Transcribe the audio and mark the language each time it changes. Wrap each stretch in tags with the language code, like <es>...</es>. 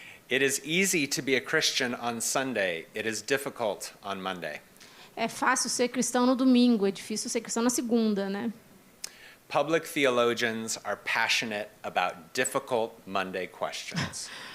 <en>It is easy to be a Christian on Sunday. It is difficult on Monday.</en> <pt>É fácil ser cristão no domingo, é difícil ser cristão na segunda, né?</pt> <en>Public theologians are passionate about difficult Monday questions.</en>